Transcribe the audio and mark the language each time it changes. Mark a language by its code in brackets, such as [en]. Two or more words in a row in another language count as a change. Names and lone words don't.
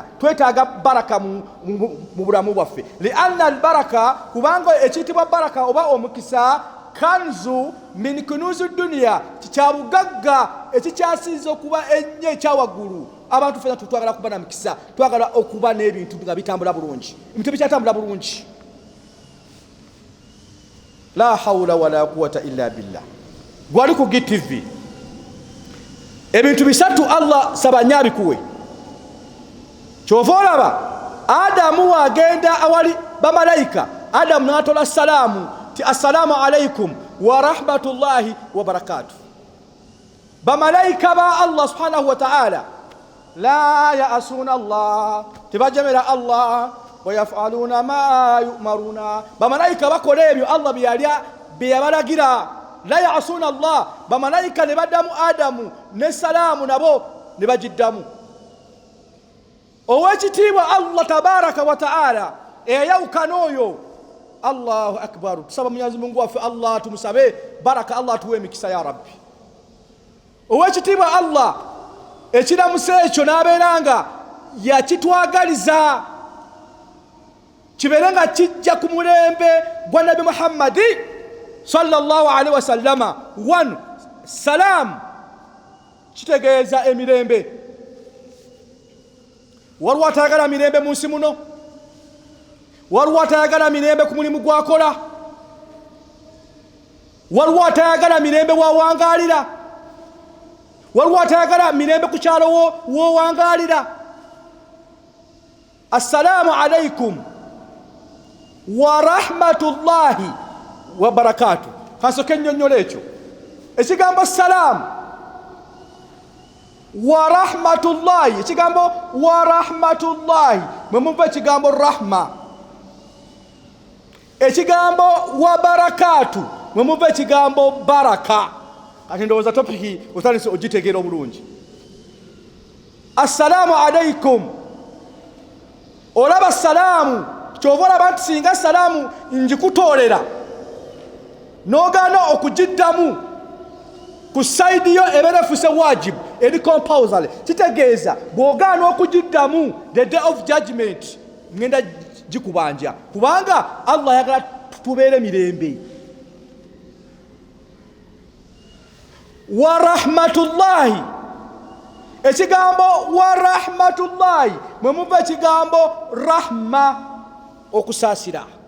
[lg] Twetaaga baraka mu bulamu bwaffe. [ar] لأن البركة, [lg] kubanga ekiyitibwa baraka oba omukisa, [ar] كنز من كنوز الدنيا, [lg] kikyabugagga ekikyasinza okuba ennyo ekyawaggulu. Abantu fena twagala kuba na mukisa, twagala okuba n'ebintu nga bitambula bulungi. Ebintu bikyatambula bulungi. [ar] لا حول ولا قوة إلا بالله. [lg] Gwali ku GTV ebintu bisatu Allah sabanya bikuwe. Kyova olaba Adamu agenda awali bamalayika. Adamu n'atola salamu ti [ar] السلام عليكم ورحمة الله وبركاته. [lg] Bamalayika ba [ar] الله سبحانه وتعالى لا يعصون الله, [lg] tibajamira Allah [ar] ويفعلون ما يؤمرون. [lg] Bamalayika bakola ebyo Allah byabalagira. [ar] لا يعصون الله, [lg] bamalayika ne baddamu Adamu ne salaamu nabo ne bagiddamu. Owekitiibwa [ar] الله تبارك وتعالى [lg] eyawukana oyo. [ar] الله أكبر. [lg] Tusaba [sw] Mwenyezi Mungu [lg] waffe Allah tumusabe baraka, Allah tuwe emikisa ya Rabbi. Owekitiibwa Allah ekiramuso ekyo n'abeeranga yakitwagaliza kibeerenga kijja ku mulembe gwa Nabi Muhammadi [ar] صلى الله عليه وسلم. [lg] One, salam kitegeeza emirembe. Waliwo atayagala mirembe mu nsi muno? Waliwo atayagala mirembe ku mulimu gwakola? Waliwo atayagala mirembe wawangaalira? Waliwo atayagala mirembe ku kyalo wowangaalira? [ar] السلام عليكم ورحمة الله وبركاته. [lg] Kansoke nnyonnyola ekyo ekigambo [ar] سلام ورحمة الله. [lg] Ekigambo [ar] ورحمة الله [lg] mwe muva ekigambo rahma. Ekigambo [ar] وبركات [lg] mwe muva ekigambo baraka. Kati ndowooza topiki otandise ogitegeera obulungi. [ar] السلام عليكم, [lg] olaba salaamu. Kyova olaba nti singa salaamu njikutoolera n'ogaana okugiddamu ku sayidi yo ebeera efuse wajibu eri compulsory, kitegeeza bw'ogaana okugiddamu [en] the day of judgment [lg] ngenda gikubanja, kubanga Allah ayagala tubeere mirembe. [ar] ورحمة الله, [lg] ekigambo [ar] ورحمة الله [lg] mwe muva ekigambo rahma okusaasira.